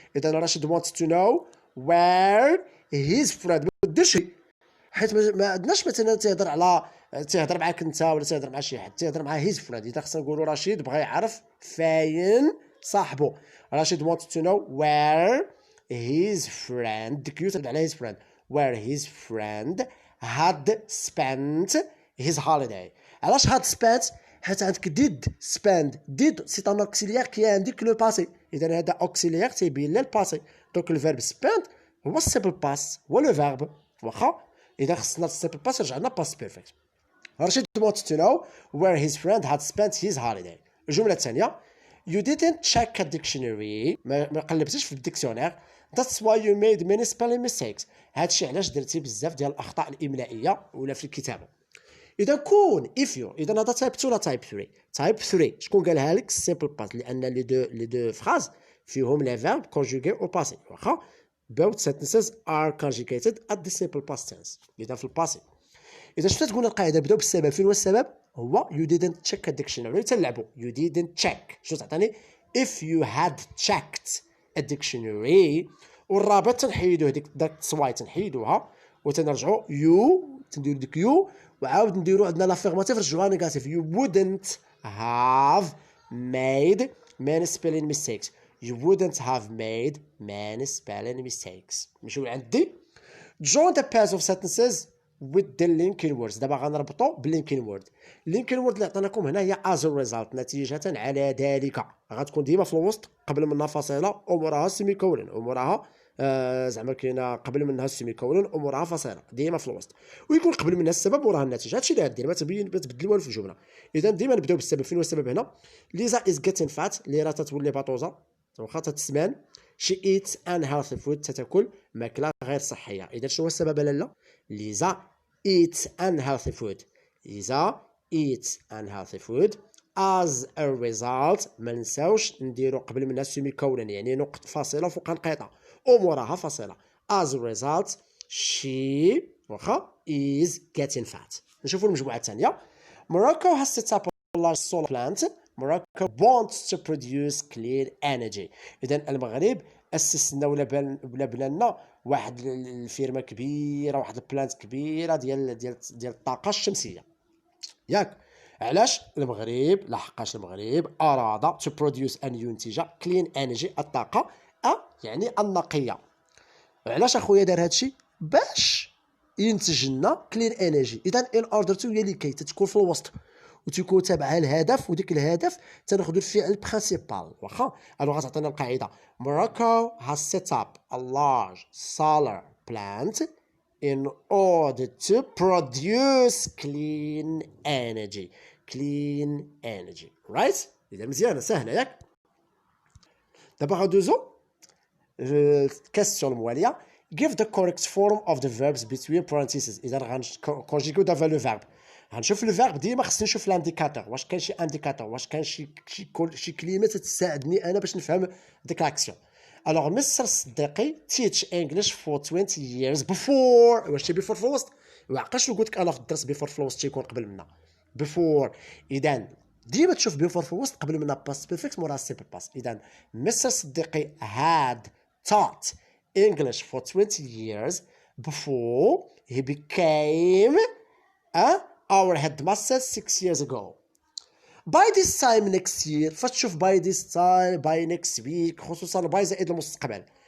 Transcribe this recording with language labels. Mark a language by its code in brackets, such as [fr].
[en] اذا رشيد wants to know where his friend. [ar] ما ديرش حيت ما عندناش مثلا تيهضر معاك انت ولا تيهضر مع شي حد، تيهضر مع [en] His friend. [ar] اذا خصنا نقولوا رشيد بغى يعرف فاين صاحبه. [en] رشيد wants to know where his friend، [ar] ديك يو تبع على [en] his friend، where his friend had spent his holiday. [ar] علاش had spent؟ حيت عندك did spend، did سي ان اوكسيليير كي عندك لو باسي، اذا هذا اوكسيليير تيبين لنا الباسي. دونك الفيرب spend هو السيمبل باس، هو لو فيرب. واخا اذا خصنا السيمبل باس رجعنا باس بيرفكت. [en] رشيد wants to know where his friend had spent his holiday. [ar] الجمله الثانيه [en] you didn't check a dictionary، [ar] ما قلبتيش في الديكسيونير. [en] that's why you made many spelling mistakes، [ar] هادشي علاش درتي بزاف ديال الاخطاء الاملائيه ولا في الكتابه. اذا كون [en] if you، [ar] اذا هذا تايب 2 ولا تايب 3؟ تايب 3 شكون قالها لك؟ السيمبل باس، لان لي دو فراز فيهم لي فيرب كونجوغي او باسي. [en] واخا both sentences are conjugated at the simple past tense، [ar] اذا في الباسي. اذا شفت تقول القاعده بداو بالسبب، فين هو السبب؟ هو [en] you didn't check a dictionary. تلعبوا you didn't check، [ar] شنو تعطيني؟ [en] if you had checked a dictionary. [ar] والرابط تنحيدوه، داك التصوايت تنحيدوها وتنرجعوا you، تنديروا ديك you وعاود نديروا عندنا لافيرماتيف رجعوها نيجاتيف. [en] you wouldn't have made many spelling mistakes. You wouldn't have made many spelling mistakes. [ar] نمشيو عندي [en] join the pairs of sentences with the linking words. [ar] دابا غنربطوا باللينكين وورد. اللينكين وورد اللي عطيناكم هنا هي [en] as a result، [ar] نتيجة على ذلك. غتكون ديما في الوسط، قبل منها فاصلة وموراها سيمي كولن، وموراها زعما كاينه قبل منها السيمي كولن وموراها فاصلة، ديما في الوسط. ويكون قبل منها السبب وراها النتيجة. هادشي اللي غدير، ما تبدل والو في الجملة. إذا ديما نبداو بالسبب. فين هو السبب هنا؟ ليزا [en] is getting fat، [ar] اللي راه تتولي باطوزة واخا تتسمان. [en] she eats unhealthy food، [ar] تتاكل ماكلة غير صحية. إذا شنو هو السبب لالا؟ ليزا [en] eats unhealthy food. Lisa eats unhealthy food as a result. [ar] ما ننساوش نديرو قبل منها سيمي كولن، يعني نقط فاصلة فوقها نقيطة وموراها فاصلة. [en] as a result she واخا is getting fat. [ar] نشوفوا المجموعة الثانية. [en] Morocco has set up a large solar plant. Morocco wants to produce clean energy. [ar] إذا المغرب أسسنا ولا بنى واحد الفيرما كبيرة، واحد البلانت كبيرة ديال الطاقة الشمسية. ياك علاش المغرب؟ لحقاش المغرب أراد [en] to produce [ar] أن ينتج [en] clean energy [ar] الطاقة يعني النقية. علاش اخويا دار هادشي؟ باش ينتج لنا كلين انرجي. اذا [en] in order to [ar] هي لكي تكون في الوسط وتكون تابعها الهدف، وديك الهدف تناخذ الفعل برينسيبال. واخا الوغ غتعطينا القاعده [en] Morocco has set up a large solar plant in order to produce clean energy. clean energy right. [ar] اذا مزيانه سهله ياك. دابا غندوزو الكاستيون المواليه. [en] give the correct form of the verbs between parentheses. [ar] اذا غنكونجيكيو دافا لو فيرب، غنشوف لو فيرب ديما خصني نشوف لانديكاتور، واش كاين شي انديكاتور، واش كاين شي كلمه تساعدني انا باش نفهم ديك لاكسيون. [en] الوغ مستر صديقي teach English for 20 years before. [ar] واش تي بيفور في الوسط؟ وعقاش قلت لك انا في الدرس بيفور في الوسط تيكون قبل منا before. اذا ديما تشوف بيفور في الوسط قبل منها باست بيرفكت موراها سيمبل باست. [en] اذا مستر صديقي had taught English for 20 years before he became our headmaster 6 years ago. by this time next year، فتشوف by this time by next week، خصوصا by [ar] زائد المستقبل.